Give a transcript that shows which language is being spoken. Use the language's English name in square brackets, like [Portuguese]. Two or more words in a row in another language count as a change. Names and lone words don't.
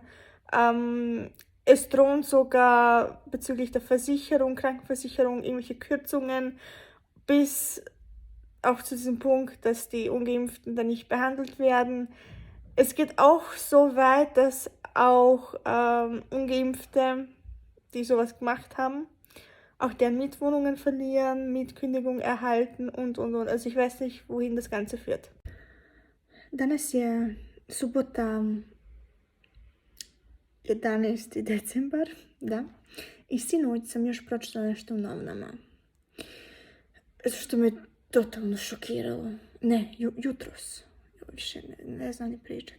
[German] Es drohen sogar bezüglich der Versicherung, Krankenversicherung, irgendwelche Kürzungen, bis auch zu diesem Punkt, dass die Ungeimpften dann nicht behandelt werden. Es geht auch so weit, dass auch Ungeimpfte, die sowas gemacht haben, auch deren Mietwohnungen verlieren, Mietkündigung erhalten und. Also ich weiß nicht, wohin das Ganze führt. [Bosnian] Danas je subota 11. decembar, da. I sinoć sam još pročitala nešto u novinama. Što me totalno šokiralo. Ne, jutros. Više ne znam ni pričati.